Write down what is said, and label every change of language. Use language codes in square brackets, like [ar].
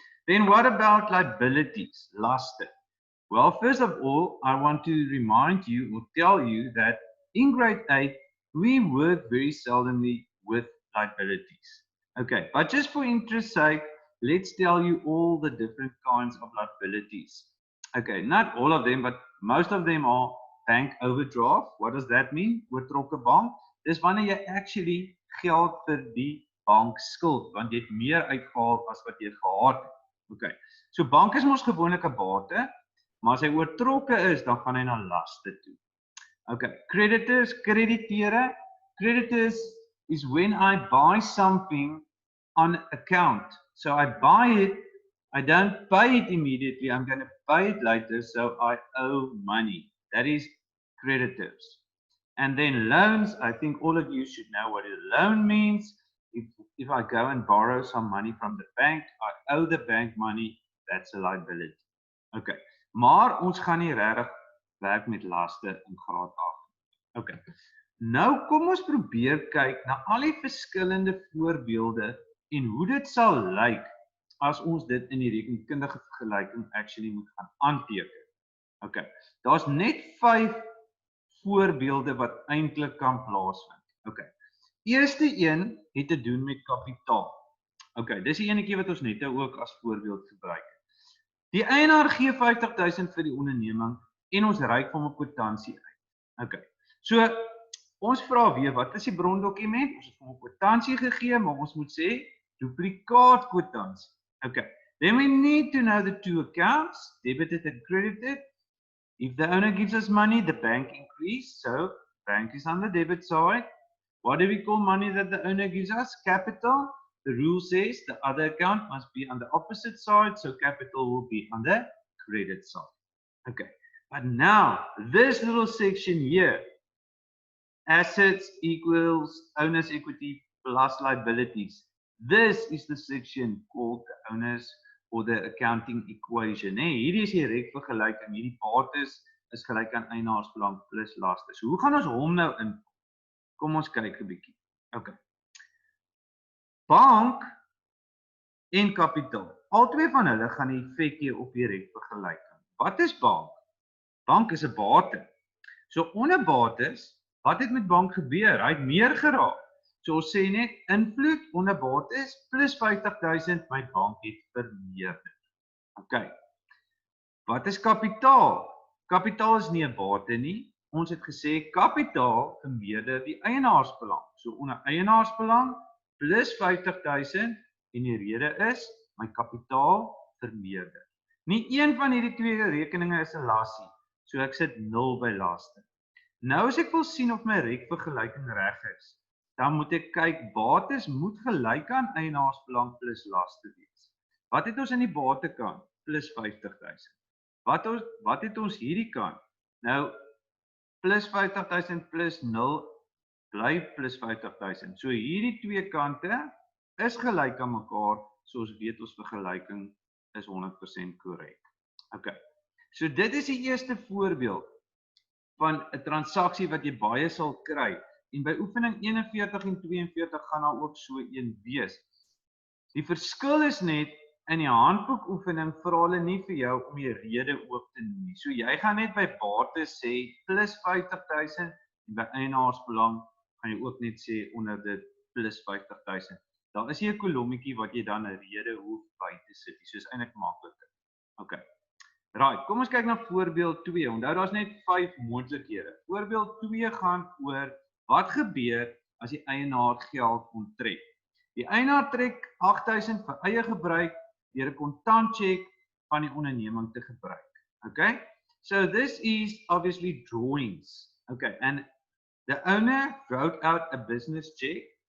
[en] Then what about liabilities, lasten? Well, first of all, I want to remind you or tell you that in grade 8, we work very seldomly with liabilities. Okay, but just for interest's sake, let's tell you all the different kinds of liabilities. Okay, not all of them, but most of them are bank overdraft. What does that mean? [af] Oortrokke bank. Dis wanneer jy actually geld vir die bank skuld, want jy het meer uitgehaal as wat jy gehad het. Okay, so bank is mos gewoonlik 'n bate, maar as hy oortrokke is, dan gaan hy na laste toe. [en] Okay, creditors, krediteure. Creditors is when I buy something on account. So I buy it, I don't pay it immediately, I'm going to pay it later, so I owe money. That is creditors. And then loans, I think all of you should know what a loan means. If I go and borrow some money from the bank, I owe the bank money, that's a liability. [af] Okay, maar ons gaan nie regtig werk met laste in graad 8. Okay, nou kom ons probeer kyk na al die verskillende voorbeelde en hoe dit sal lyk as ons dit in die rekenkundige vergelyking actually moet gaan aanteken. Okay, daar's net 5 voorbeelde wat eintlik kan plaasvind. Okay, eerste een het te doen met kapitaal. Okay, dis die enetjie wat ons net ook as voorbeeld gebruik het. Die eienaar gee 50.000 vir die onderneming en ons reik van 'n kwitansie uit. Okay, so ons vra weer, wat is die brondokument? Ons het hom 'n kwitansie gegee, maar ons moet sê duplikaat kwitansie. [en] Okay, then we need to know the two accounts, debited and credited. If the owner gives us money, the bank increased, so bank is on the debit side. What do we call money that the owner gives us? Capital. The rule says the other account must be on the opposite side, so capital will be on the credit side. Okay, but now this little section here, assets equals owner's equity plus liabilities. This is the section called the owner's or the accounting equation. [af] Hierdie is die rekvergelyking, hierdie bates is gelyk aan eienaarsbelang plus laste. So hoe gaan ons hom nou in? Kom ons kyk 'n bietjie. Okay. Bank en kapitaal. Albei van hulle gaan 'n effek hê op die rekvergelyking. Wat is bank? Bank is 'n bate. So onder bates, wat het met bank gebeur? Hy het meer geraak. So ons sê net invloed onder bates plus 50.000, my bank het vermeerder. Okay. Wat is kapitaal? Kapitaal is nie 'n bate nie. ons het gesê kapitaal vermeerder die eienaarsbelang. So onder eienaarsbelang plus 50.000 en die rede is my kapitaal vermeerder. Nie een van hierdie twee rekeninge is 'n las nie. So ek sit 0 by laaste. Nou as ek wil sien of my rekvergelyking reg is, dan moet ek kyk bates moet gelyk aan eienaarsbelang plus laste wees. Wat het ons in die batekant? Plus 50.000. Wat het ons hierdie kant? Nou plus 50.000 plus 0 bly plus 50.000. So hierdie twee kante is gelyk aan mekaar, so ons weet ons vergelyking is 100% korrek. Okay. So dit is die eerste voorbeeld van 'n transaksie wat jy baie sal kry. En by oefening 41 en 42 gaan daar ook so een wees. Die verskil is net in die handboek oefening vra hulle nie vir jou om die rede ook te noem nie. So jy gaan net by bates sê plus 50.000 en by eienaarsbelang gaan jy ook net sê onder dit plus 50.000. Daar is nie 'n kolommetjie wat jy dan 'n rede hoef by te sit nie. So is eintlik makliker. Okay. Right, kom ons kyk na voorbeeld 2. Onthou daar's net 5 moontlikhede. Voorbeeld 2 gaan oor wat gebeur as die eienaar geld onttrek. Die eienaar trek 8.000 vir eie gebruik deur 'n kontantsjek van die onderneming te gebruik. Okay? [en] So this is obviously drawings. Okay, and the owner wrote out a business check.